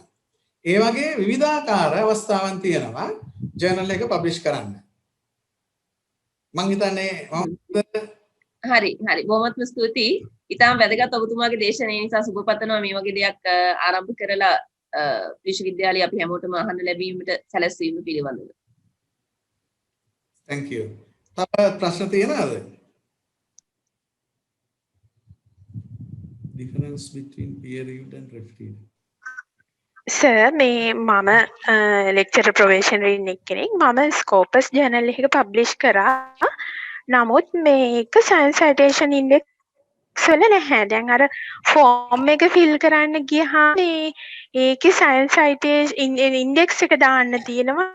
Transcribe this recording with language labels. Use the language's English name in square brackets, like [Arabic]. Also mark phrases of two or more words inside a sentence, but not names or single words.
[Sinhala] ඒ වගේ විවිධාකාර අවස්ථාවන් තියෙනවා ජර්නල් එක පබ්ලිෂ් කරන්න. මම හිතන්නේ හරි බොහොමත්ම ස්තුතියි. ඉතාම වැදගත් ඔබතුමාගේ දේශනය නිසා සුබ පතනවා මේ වගේ දෙයක් ආරම්භ කරලා විශ්වවිද්‍යාලයේ අපි හැමෝටම අහන්න ලැබීමට සැලැස්වීම පිළිබඳව. [English] Thank you. [Sinhala] තව ප්‍රශ්න තියෙනවද? [English] Difference between peer reviewed and reviewed. [Sinhala] සර් මේ මම [English] lecturer professional [Sinhala] කෙනෙක්. මම ස්කෝපස් ජර්නල් එකක පබ්ලිෂ් කරා. නමුත් මේක සයන්ස් සයිටේෂන් ඉන්ඩෙක්ස් වල නැහැ. දැන් අර ෆෝම් එක ෆිල් කරන්න ගියහම ඒකේ සයන්ස් සයිටේෂන් ඉන්ඩෙක්ස් එක දාන්න තියෙනවා.